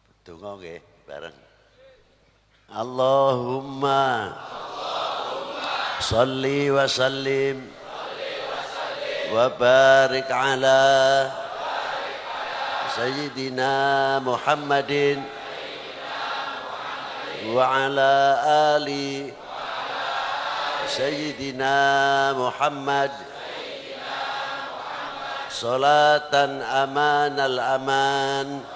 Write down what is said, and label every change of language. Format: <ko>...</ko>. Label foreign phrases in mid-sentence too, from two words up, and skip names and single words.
<jv>Donga nggih bareng.</jv> <ar>اللهم صل وسلم وبارك على سيدنا محمد وعلى آل سيدنا محمد صلاة أمان الأمان</ar>